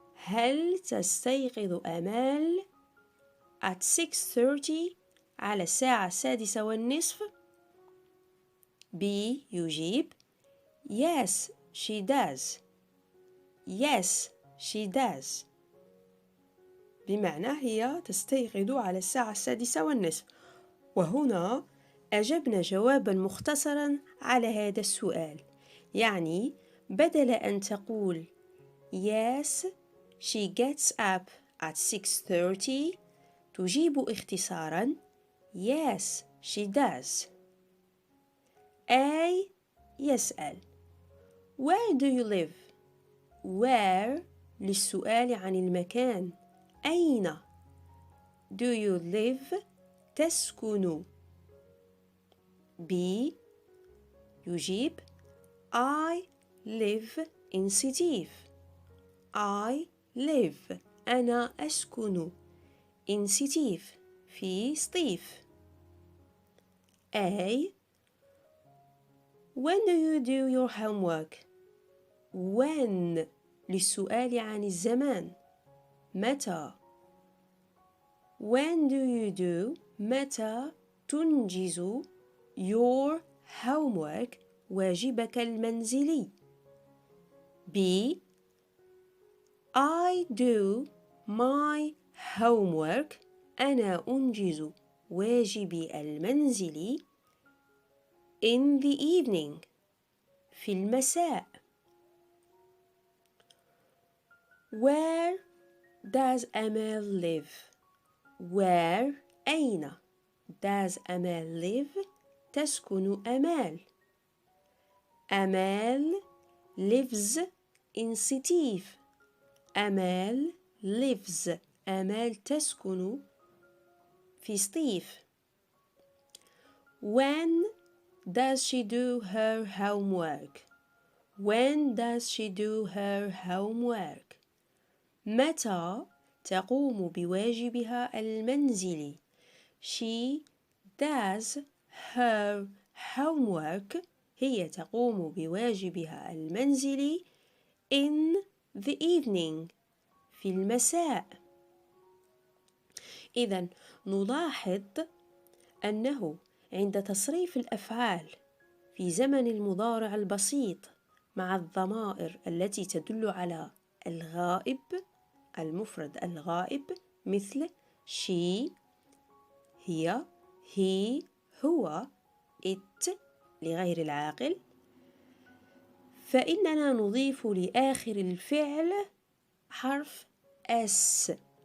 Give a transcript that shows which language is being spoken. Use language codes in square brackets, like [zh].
[ar] هل تستيقظ آمال [en] at 6:30 [ar] على الساعة 6:30؟ B يجيب [en] Yes, she does. Yes, she does. [ar] بمعنى هي تستيقظ على الساعة 6:30. وهنا أجبنا جوابا مختصرا على هذا السؤال. يعني بدل أن تقول [en] Yes, she gets up at 6:30 [ar] تجيب اختصارا [en] Yes, she does. A [ar] يسأل [en] Where do you live? [ar] Where للسؤال عن المكان. أين؟ [en] Do you live؟ [ar] تسكن. [en] B [ar] يجيب [en] I live in Sétif. I live [ar] أنا أسكن [en] in Sétif [ar] في سطيف. [en] A When do you do your homework? [ar] When للسؤال عن الزمان. متى؟ [en] When do you do [ar] متى تنجز [en] your homework [ar] واجبك المنزلي. [en] B I do my homework [ar] أنا أنجز واجبي المنزلي [en] in the evening [ar] في المساء. [en] Where does Amal live? Where [ar] أين [en] does Amal live [ar] تسكن أمال. [en] أمال lives in Sétif. [ar] أمال [en] lives [ar] أمال تسكن في سطيف. [en] When does she do her homework? When does she do her homework? [ar] متى تقوم بواجبها المنزلي. [en] She does her homework [ar] هي تقوم بواجبها المنزلي [en] in the evening [ar] في المساء. إذن نلاحظ أنه عند تصريف الأفعال في زمن المضارع البسيط مع الضمائر التي تدل على الغائب المفرد الغائب مثل she هي he هو it لغير العاقل، فإننا نضيف لآخر الفعل حرف s.